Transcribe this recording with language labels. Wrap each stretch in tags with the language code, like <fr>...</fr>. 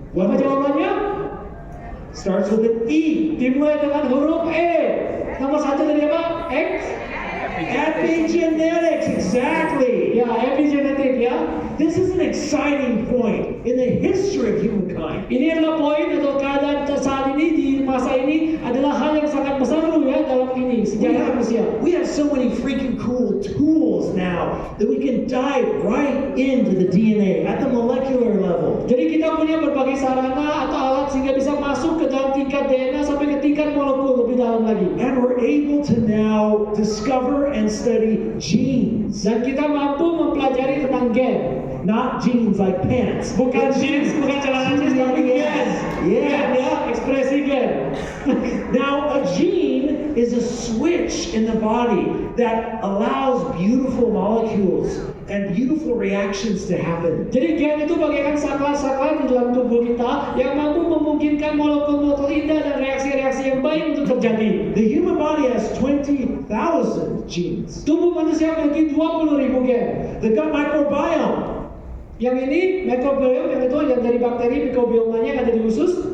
<id>Apa jawabannya?</id> <en>Starts with an E.</en> <id>Dimulai dengan huruf E. Nomor satu dari apa? X.</id> <en>Epigenetics, exactly.</en> <id>Ya, epigenetik ya.</id> <en>This is an exciting point in the history of humankind.</en> <id>Ini adalah poin atau keadaan saat ini di masa ini adalah hal yang sangat besar ya dalam ini sejarah manusia.</id> <en>We have so many freaking cool tools now that we can dive right into the DNA at the molecular level.</en> <id>Jadi kita punya berbagai sarana atau alat sehingga bisa masuk ke dalam tingkat DNA sampai ke tingkat molekul lebih dalam lagi.</id> <en>And we're able to now discover and study genes.</en> <id>Dan kita mampu mempelajari tentang gen.</id> <en>Not jeans like pants.</en> <id>Bukan jeans, bukan celana jeans, tapi gen.</id> <en>Yes.</en> <id>Gen ya, ekspresi gen.</id> <en>Now, a gene is a switch in the body that allows beautiful molecules and beautiful reactions to happen.</en> <id>Jadi gen itu bagaikan saklar-saklar di dalam tubuh kita yang mampu memungkinkan molekul-molekul indah dan reaksi-reaksi yang baik untuk terjadi.</id> <en>The human body has 20,000 genes.</en> <id>Tubuh manusia memiliki 20.000 gen.</id> <en>The gut microbiome.</en> <id>Yang ini microbiome, yang itu yang dari bakteri mikrobiomanya yang ada di usus.</id>